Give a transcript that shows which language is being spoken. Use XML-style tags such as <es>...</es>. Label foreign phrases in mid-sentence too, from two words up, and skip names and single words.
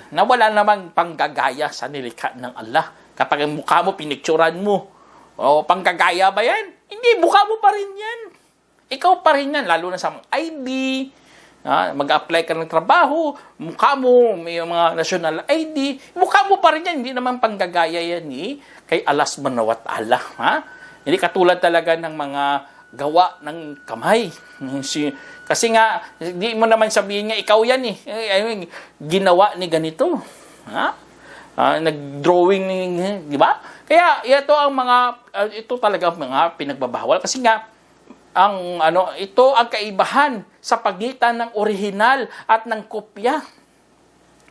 <tl>Na wala namang panggagaya sa nilikha ng Allah. Kapag ang mukha mo, pinicturan mo, panggagaya ba yan? Hindi, mukha mo pa rin yan. Ikaw pa rin yan, lalo na sa mga ID, mag-apply ka ng trabaho, mukha mo, may mga</tl> <en>national ID,</en> <tl>mukha mo pa rin yan, hindi naman panggagaya yan kay Allah</tl> <ar>سبحانه وتعالى.</ar> <tl>Hindi katulad talaga ng mga gawa ng kamay. Kasi nga, hindi mo naman sabihin nga, ikaw yan ginawa ni ganito. Nag-drawing, di ba? Kaya ito ang ito talaga mga pinagbabawal kasi nga ito ang kaibahan sa pagitan ng orihinal at ng kopya.</tl>